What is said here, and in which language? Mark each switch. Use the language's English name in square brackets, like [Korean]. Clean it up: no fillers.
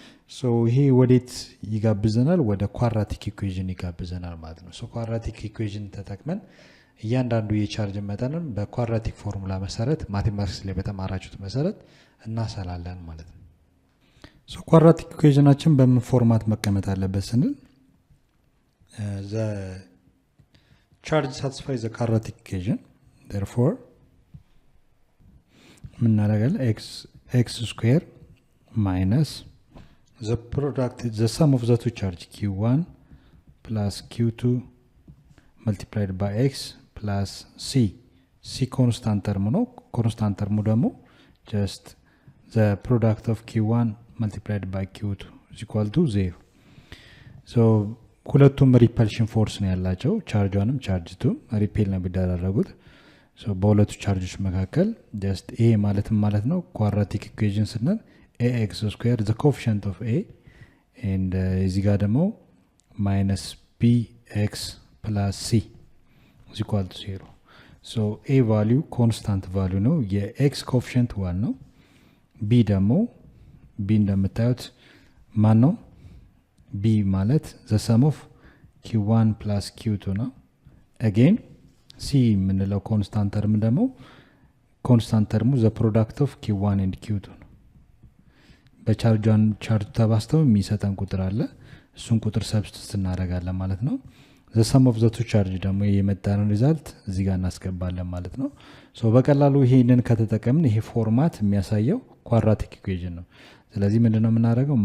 [Amharic] ሶ ይሄ ወዴት ይጋብዘናል? ወደ ኳድራቲክ ኢኩዌዥን ይጋብዘናል ማለት ነው። ሶ ኳድራቲክ ኢኩዌዥን ተጠቅመን እያንዳንዱ የቻርጅ መጠንን በኳድራቲክ ፎርሙላ መሰረት ማቴማቲክስ ላይ በተማራችሁት መሰረት እናሰላለን ማለት ነው። ሶ ኳድራቲክ ኢኩዌዥናችን በምን ፎርማት መቀመጥ አለበት ስንል [English] the charge satisfies the quadratic equation, therefore [Amharic] ምን እናደርጋለን? [English] x square minus the product the sum of the two charge q1 plus q2 multiplied by x plus c constant term ነው። constant term ደግሞ just the product of q1 multiplied by q2 is equal to 0. [Amharic] so ሁለቱም ሪፐልሽን ፎርስ ነው ያላቸው። ቻርጅ 1ም ቻርጅ 2ም ሪፔል ነው ቢደረጉት። so በሁለቱ ቻርጆች መካከል [English] just a [Amharic] ማለት ነው ኳድራቲክ ኢኩዌዥን ስንል [English] ax square the coefficient of a and [Amharic] እዚህ ጋር ደግሞ [English] minus bx plus c is equal to 0. [Amharic] so a value constant value ነው። የx coefficient 1 ነው። b ደግሞ b እንደምታዩት ማን ነው? b ማለት [English] the sum of q1 plus q2 [Amharic] ነው። again c የምንለው ኮንስታንት ተርም ደግሞ ኮንስታንት ተርሙ [English] the product of q1 and q2 [Amharic] ነው። በቻርጅን ቻርጅ ተባስተው የሚሰጠን ቁጥር አለ። እሱን ቁጥር ሰብስቲቱት እናደርጋለን ማለት ነው። [English] the sum of the two charge [Amharic] ደግሞ የመጣነው ሪዛልት እዚህ ጋር እናስገባለን ማለት ነው። ሶ በቀላሉ ይሄንን ከተጠቀምን ይሄ ፎርማት የሚያሳየው ኳድራቲክ ኢኩዌዥን ነው። ስለዚህ ምንድነው የምናደርገው?